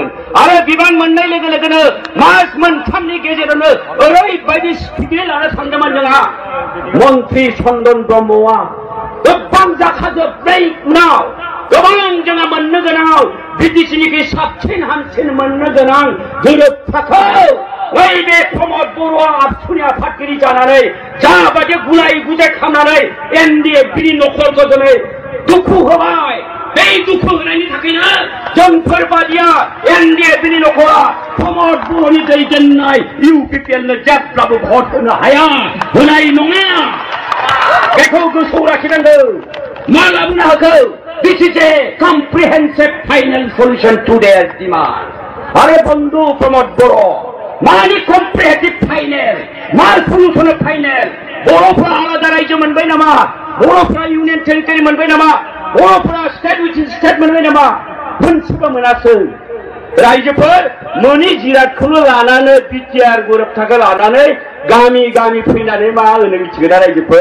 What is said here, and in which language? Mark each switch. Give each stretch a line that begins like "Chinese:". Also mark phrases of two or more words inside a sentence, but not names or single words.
Bodo: आरो बिबान मोननाय लोगो लोगोनो मास मोनथामनि गेजेरावनो ओरैबायदि स्पिडै लानो सानदोंमोन जोंहा मन्थ्रि चन्दन ब्रह्मआ गोबां जाखाजोबनाय उनाव गोबां जोंहा मोननो गोनां बिटिसिनिख्रुइ साबसिन हामसिन मोननो गोनां गोरोबथाखौ नैबे प्रमद बर'आ आबसुनि आफादगिरि जानानै जाबायदि गुलाय गुजाय खालामनानै एनडिएफबिनि नखरखौ दिनै दुखु होबाय। बे दुखु होनायनि थाखायनो जोंफोरबादिया एनडिएफबिनि नखरा प्रमद बर'नि दैदेननाय इउपिपिएलनो जेब्लाबो भट होनो हाया, होनाय नङा। बेखौ गोसोआव लाखिनांगौ। मा लाबोनो हागौ?
English: This is a comprehensive final solution to their demand.
Bodo: आरे बंधु प्रमोद बरो, मानि
English: comprehensive final,
Bodo: मा
English: solution final?
Bodo: बर'फ्रा आलादा रायजो मोनबाय नामा? बर'फ्रा
English: union territory
Bodo: मोनबाय नामा? बर'फ्रा
English: state with state
Bodo: मोनबाय नामा? मोनसेबो मोनासै। रायजोफोर मोनि जिरादखौनो लानानै बिटिआर गोरोबथाखौ लानानै गामि गामि फैनानै मा होनो मिथिगोना रायजोफोर?